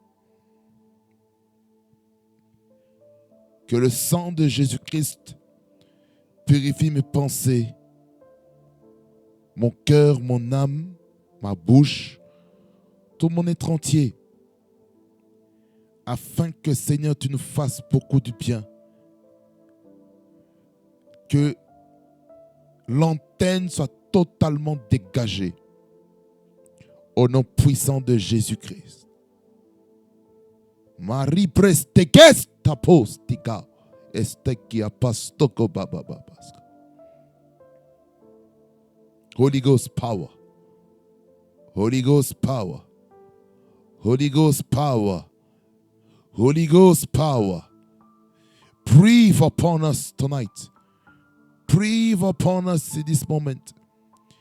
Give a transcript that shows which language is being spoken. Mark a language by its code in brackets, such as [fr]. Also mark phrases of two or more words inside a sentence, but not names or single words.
[fr] Que le sang de Jésus-Christ purifie mes pensées, mon cœur, mon âme, ma bouche, tout mon être entier, afin que, Seigneur, tu nous fasses beaucoup de bien. Que l'antenne soit totalement dégagée au nom puissant de Jésus-Christ. Marie prestekes tapostika estekia pastoko babababaska. [en] Holy Ghost power. Holy Ghost power. Holy Ghost power. Holy Ghost power. Breathe upon us tonight. Breathe upon us in this moment.